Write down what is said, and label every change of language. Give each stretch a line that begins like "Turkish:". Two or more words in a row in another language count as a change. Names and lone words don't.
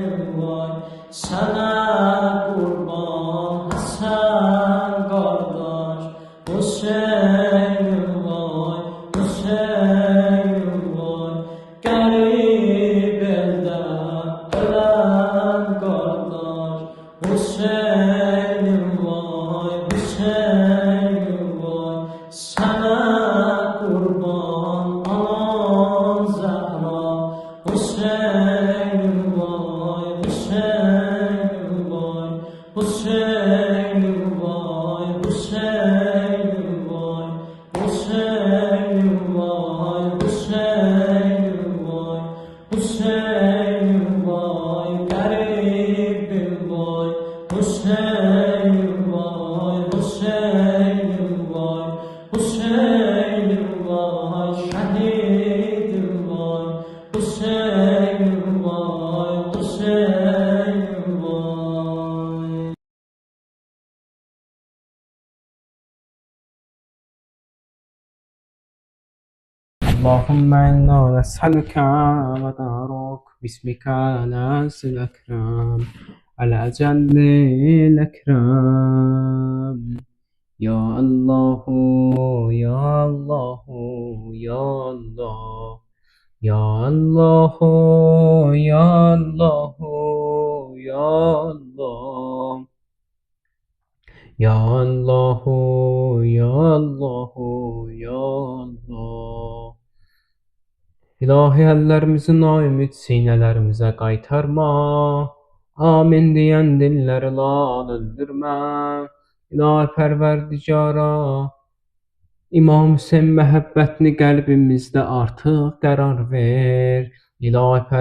Azerbaijani: vay sənə qurban Həsən qardaş Hüseyin vay Hüseyin vay qərib eldə ölən qardaş Hüseyin vay Hüseyin vay sənə qurban anan Zəhra Hüseyin vay Hüseyin vay Hüseyin vay Hüseyin vay Hüseyin vay Hüseyin vay Hüseyin vay qəribim vay Hüseyin vay Hüseyin vay Hüseyin vay şəhidim vay Hüseyin vay Hüseyin vay
Arabic: اللهم إنا نسألك ودعوك باسمك العز الأكرم الأجل الأكرم يا الله يا الله يا الله يا الله يا الله يا الله يا الله يا الله يا
Azerbaijani: Allah İlahi əllərimizi naümid sinələrimizə qaytarma, amin deyən dilləri lal öldürmə, İlahi pərverdigara, İmam Hüseyin məhəbbətini qəlbimizdə artıq qərar ver, İlahi